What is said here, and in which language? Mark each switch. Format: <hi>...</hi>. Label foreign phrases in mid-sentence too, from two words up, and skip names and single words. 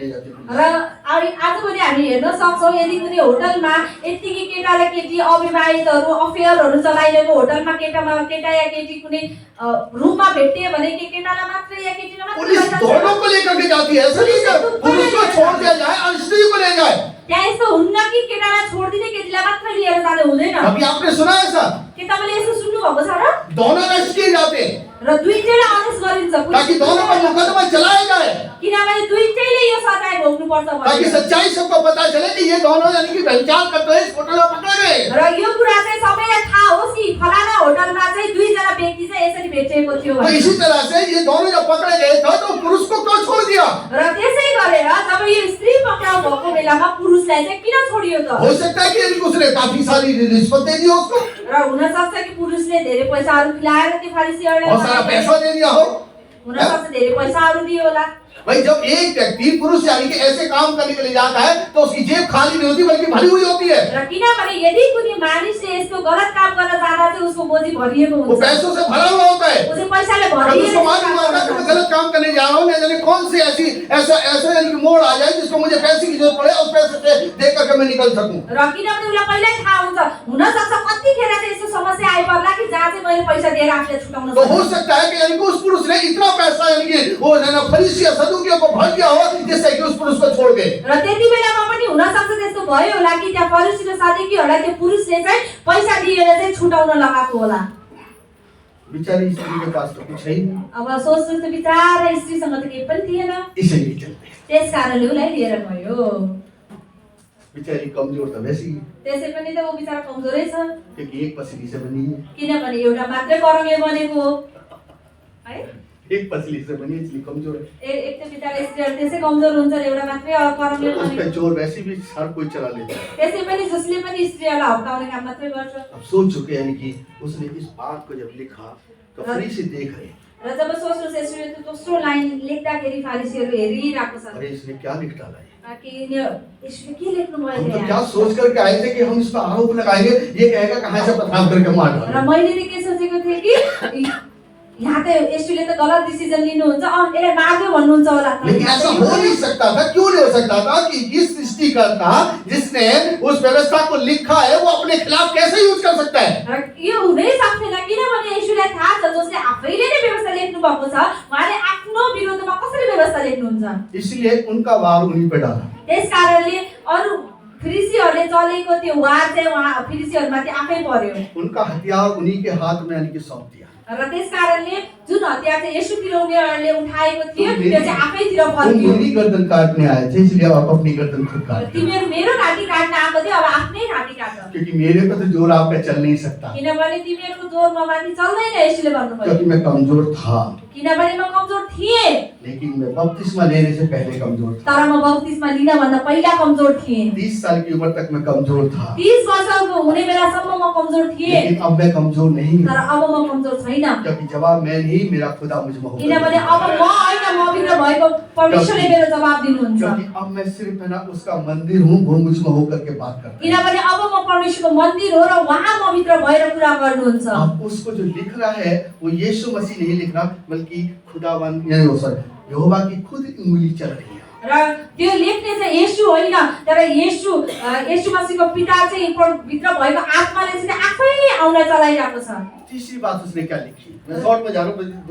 <ne>र आजभोलि हामी हेर्न सक्छौँ यदि कुनै होटलमा यतिकै केटा र केटी अविवाहितहरू अफेयरहरू चलाइरहेको होटलमा केटा या केटी कुनै रुममा भेटियो भने केटालाई मात्र या केटीलाई पुलिस मात्र</ne> <hi>दोनों को लेकर के जाती है, ऐसा नहीं कि पुरुष को छोड़ दिया जाए और स्त्री को ले जाए।</hi> <ne>त्यहाँ यस्तो हुन्न कि केटालाई छोडिदिने केटीलाई मात्र लिएर जाँदै हुँदैन</ne> <hi>अभी आपने सुना है ऐसा?</hi> <ne>के तपाईँले यसो सुन्नु भएको छ र</ne> <hi>दोनों अरेस्ट किए जाते हैं</hi> <ne>र दुईटैलाई अरेस्ट गरिन्छ</ne> <hi>ताकि दोनों पर मुकदमा चलाया जाए,</hi> <ne>किनभने दुईटैले यो सजाय भोग्नु पर्छ</ne> <hi>ताकि</hi> <ne>भनेर</ne> <hi>सच्चाई सबको पता चले कि ये दोनों यानी कि व्यभिचार करते हुए इस होटल में पकड़े गए।</hi> <ne>र यो कुरा चाहिँ सबैलाई थाहा होस् कि फलाना होटलमा चाहिँ दुईजना व्यक्ति चाहिँ यसरी भेटिएको थियो</ne> <hi>तो</hi> <ne>भनेर।</ne> <hi>इसी तरह से ये दोनों जब पकड़े गए थे तो पुरुष को क्यों छोड़ दिया?</hi> <ne>र त्यसै गरेर जब यो स्त्री पक्राउ भएको बेलामा पुरुषलाई चाहिँ किन छोडियो त</ne> <hi>हो सकता है कि यानी कि उसने काफी सारी रिश्वत दे दी हो उसको,</hi> <ne>र हुन सक्छ कि पुरुषले धेरै पैसाहरू खिलाएर त्यो फरिसीहरूलाई</ne> <hi>बहुत सारा पैसा दे दिया हो।</hi> <ne>हुन सक्छ धेरै पैसाहरू दियो होला</ne> <hi>भाई जब एक व्यक्ति पुरुष यानी कि ऐसे काम करने के लिए जाता है तो उसकी जेब खाली नहीं होती बल्कि भरी हुई होती है।</hi> <ne>र किनभने यदि कुनै मानिसले यस्तो गलत काम गर्न जाँदा चाहिँ उसको बोझी भरिएको</ne> <hi>वो</hi> <ne>हुन्छ</ne> <hi>पैसों से भरा हुआ होता है।</hi> <ne>उ चाहिँ पैसाले</ne> <hi>कभी</hi> <ne>भरिएको</ne> <hi>उसको मालूम होता है कि मैं गलत काम करने जा रहा हूँ, न जाने कौन सी ऐसा यानी कि मोड़ आ जाए जिसको मुझे पैसे की जरूरत पड़े उस पैसे से दे करके मैं निकल सकूं।</hi> <ne>र किनभने उसलाई पहिल्यै थाहा हुन्छ हुन सक्छ कतिखेर चाहिँ यस्तो समस्या आइपर्ला कि जहाँ चाहिँ मैले पैसा दिएर आफूलाई छुटाउन</ne> <hi>तो हो</hi> <ne>सक्छु</ne> <hi>सकता है कि यानी कि उस पुरुष ने इतना पैसा यानी कि वो है ना फरीसी या सदूकियों को भर दिया हो जिससे कि उस पुरुष को छोड़ गए।</hi> <ne>र त्यति बेलामा पनि हुन सक्छ त्यस्तो भयो होला कि त्यहाँ फरिसी र सदुकीहरूलाई त्यो पुरुषले चाहिँ पैसा दिएर चाहिँ छुटाउन लगाएको होला</ne> <hi>बेचारी स्त्री के पास तो कुछ है ही नहीं,</hi> <ne>अब सोच्नु त बिचारा स्त्रीसँग त केही पनि थिएन</ne> <hi>इसीलिए चलते हैं।</hi> <ne>त्यस कारणले उसलाई लिएर गयो</ne> <hi>बेचारी कमजोर तो वैसे ही</hi> <ne>त्यसै पनि त ऊ बिचारा कमजोरै छ</ne> <hi>क्योंकि एक पसली से बनी है,</hi> <ne>किनभने एउटा मात्रै करङले बनेको हो है</ne> <hi>एक पसली से बनी है इसलिए कमजोर है।</hi> <ne>एक त बिचारा स्त्रीहरू त्यसै कमजोर हुन्छ एउटा मात्रै करङले</ne> <hi>उस पे</hi> <ne>बनेको</ne> <hi>जोर वैसे भी हर कोई चला लेता है।</hi> <ne>त्यसै पनि जसले पनि स्त्रीहरूलाई हप्काउने काम मात्रै गर्छ</ne> <hi>अब सोच चुके यानी कि उसने इस बात को जब लिखा तो फरीसी देख रहे,</hi> <ne>र जब सोच्नुहोस् यसरी त्यो दोस्रो लाइन लेख्दाखेरि फारिसीहरू हेरिरहेको छ</ne> <hi>अरे इसने क्या लिख डाला है।</hi> <ne>कि यसले के लेख्नु</ne> <hi>हम</hi> <ne>भयो</ne> <hi>तो क्या</hi> <ne>यहाँ</ne> <hi>सोच करके आए थे कि हम इस पर आरोप लगाएंगे, ये कहेगा कहाँ से पथराव करके मार</hi> <ne>र</ne> <hi>डाला।</hi> <ne>मैले त के सोचेको थिएँ कि यहाँ त यसले त गलत डिसिजन लिनुहुन्छ यसलाई मार्यो भन्नुहुन्छ होला</ne> <hi>लेकिन ऐसा हो नहीं सकता था। क्यों नहीं हो सकता था कि इस सृष्टिकर्ता जिसने उस व्यवस्था को लिखा है वो अपने खिलाफ कैसे यूज कर सकता है।</hi> <ne>र यो हुनै सक्दैन किनभने यसुलाई थाहा छ जसले आफैले नै व्यवस्था लेख्नु भएको छ उहाँले आफ्नो विरोधमा कसरी व्यवस्था लेख्नुहुन्छ</ne> <hi>इसलिए उनका वार उन्हीं पे डाला।</hi> <ne>त्यस कारणले अरु फरिसीहरूले चलेको त्यो वार चाहिँ उहाँ फरिसीहरूमाथि आफै पर्यो</ne> <hi>उनका हथियार उन्हीं के हाथ में यानी कि सौंप दिया।</hi> <ne>र त्यस कारणले जुन हतियार चाहिँ यसुतिर उनीहरूले उठाएको थियो त्यो चाहिँ आफैतिर</ne> <hi>तुम</hi> <ne>फर्कियो</ne> <hi>मेरी गर्दन काटने आए थे इसलिए आप अपनी गर्दन खुद काट लो।</hi> <ne>तिमीहरू मेरो घाँटी काट्न आएको थियो अब आफ्नै घाँटी काट</ne> <hi>क्योंकि मेरे पे तो जोर आप पे चल नहीं सकता,</hi> <ne>किनभने तिमीहरूको जोर ममाथि चल्दैन यसले भन्नुभयो</ne> <hi>क्योंकि मैं कमजोर था,</hi> <ne>किनभने म कमजोर थिएँ</ne> <hi>लेकिन मैं बपतिस्मा लेने से पहले कमजोर था।</hi> <ne>तर म बप्तिस्मा लिन भन्दा पहिला कमजोर थिएँ</ne> <hi>30 साल की उम्र तक मैं कमजोर था,</hi> <ne>30 वर्षको हुने बेलासम्म म कमजोर थिएँ</ne> <hi>लेकिन अब मैं कमजोर नहीं हूँ,</hi> <ne>तर अब म कमजोर छैन</ne> <hi>क्योंकि जवाब मैं नहीं मेरा खुदा मुझमें होगा।</hi> <ne>किनभने अब म होइन म भित्र भएको परमेश्वरले मेरो जवाब दिनुहुन्छ</ne> <hi>क्योंकि अब मैं सिर्फ है ना उसका मंदिर हूँ, वो मुझमें होकर के बात करता है।</hi> <ne>किनभने अब म परमेश्वरको मन्दिर हो र उहाँ म भित्र भएर कुरा गर्नुहुन्छ</ne> <hi>अब उसको जो लिख रहा है वो यीशु मसीह नहीं लिख रहा बल्कि खुदावन यानी वो सर यहोवा की खुद उंगली चल रही है।</hi> <ne>र त्यो लेख्ने चाहिँ येशू होइन तर येशू मसीहको पिता चाहिँ भित्र भएको आत्माले चाहिँ आफै आउन चलाइरहेको छ</ne> <hi>तीसरी बात उसने क्या लिखी, मैं शॉर्ट में जा रहा हूँ, दो</hi>